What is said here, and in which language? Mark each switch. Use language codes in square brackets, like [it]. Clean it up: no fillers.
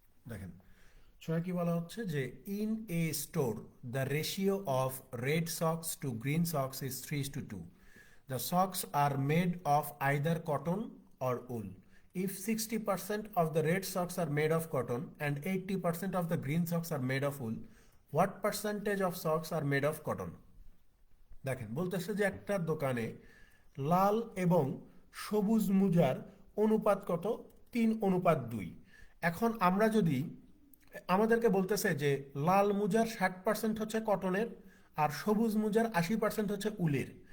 [bn] দেখেন, 6 কি বলা হচ্ছে যে [en] In a store the ratio of red socks to green socks is 3:2. The socks are made of either cotton or wool. If 60% of the red socks are made of cotton and 80% of the green socks are made of wool, what percentage of socks are made of cotton? [bn] দেখেন, বলতেছে যে একটা দোকানে লাল এবং সবুজ মোজার অনুপাত কত? 3:2। এখন আমরা যদি, আমাদেরকে বলতেছে যে লাল মোজার 60% হচ্ছে কটনের আর সবুজ মোজার 80% হচ্ছে উলের।